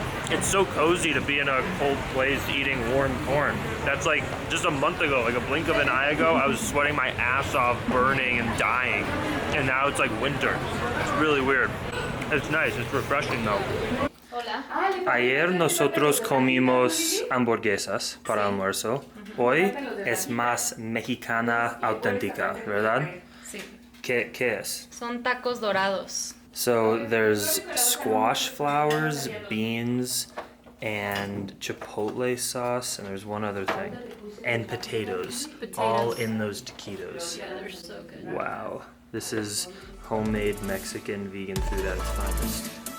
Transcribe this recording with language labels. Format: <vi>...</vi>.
<en>It's so cozy to be in a cold place eating warm corn. That's like just a month ago, like a blink of an eye ago, I was sweating my ass off, burning and dying. And now it's like winter. It's really weird. It's nice, it's refreshing though.</en> <es>Hola. Ayer nosotros comimos hamburguesas para almuerzo. Hoy es más mexicana auténtica, ¿verdad? Sí. ¿Qué es? Son tacos dorados.</es> <en>So there's squash flowers, beans, and chipotle sauce, and there's one other thing. And potatoes. All in those taquitos. Yeah, they're so good. Wow. This is homemade Mexican vegan food at its finest.</en>